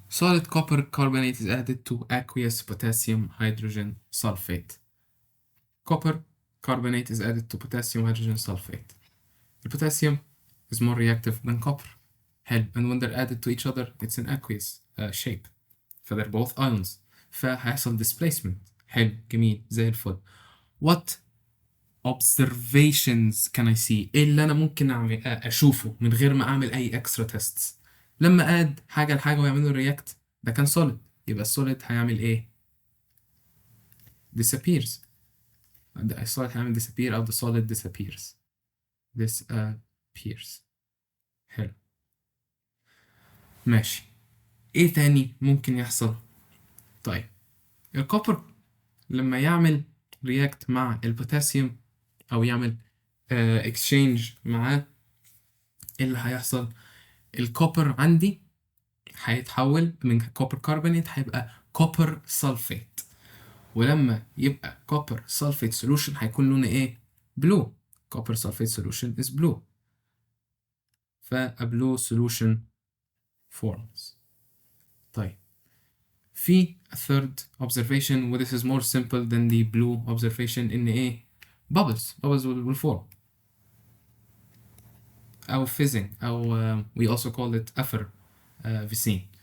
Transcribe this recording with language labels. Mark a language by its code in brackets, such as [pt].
[en] Solid copper carbonate is added to aqueous potassium hydrogen sulfate. Copper carbonate is added to potassium hydrogen sulfate. The potassium is more reactive than copper. [ar] حلو. [en] And when they're added to each other it's an aqueous shape. فthey're both ions. [ar] فهيحصل displacement. حلو جميل زي الفل. [en] What observations can I see؟ [ar] ايه اللي انا ممكن اعمل اشوفه من غير ما اعمل اي extra tests؟ لما اد حاجه لحاجه ويعملوا رياكت ده كان solid، يبقى السوليد هيعمل ايه؟ disappears. السوليد هيعمل [en] disappear او the solid disappears. disappears. حلو ماشي. [ar] ايه تاني ممكن يحصل؟ طيب الكوبر لما يعمل رياكت مع البوتاسيوم او يعمل اكسشينج معاه، ايه اللي هيحصل؟ الكوبر عندي هيتحول من كوبر كاربونيت هيبقى كوبر سلفيت، ولما يبقى كوبر سلفيت سولوشن هيكون لونه ايه؟ بلو. كوبر سلفيت سولوشن [en] is blue. فا blue solution forms. [ar] طيب في [en] a third observation و this is more simple than the blue observation [ar] إن إيه؟ [en] bubbles will form أو fizzing أو we also call it effervescing.